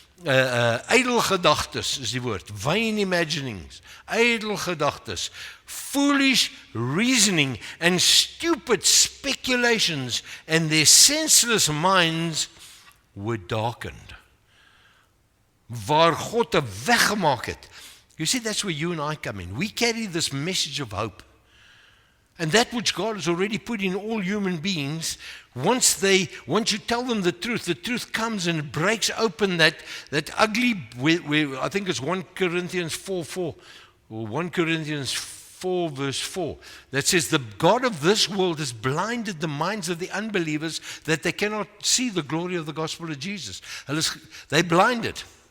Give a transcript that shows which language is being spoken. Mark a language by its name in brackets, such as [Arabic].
[Afrikaans] Idle gedagtes is die woord. [English] Vain imaginings. Idle gedagtes. Foolish reasoning and stupid speculations, and their senseless minds were darkened. [Afrikaans] Waar God 'n weg gemaak het. [English] You see, that's where you and I come in. We carry this message of hope. And that which God has already put in all human beings, once you tell them the truth comes and it breaks open that ugly, I think it's 1 Corinthians 4:4, or 1 Corinthians 4 verse 4, that says the God of this world has blinded the minds of the unbelievers that they cannot see the glory of the gospel of Jesus. They're blinded.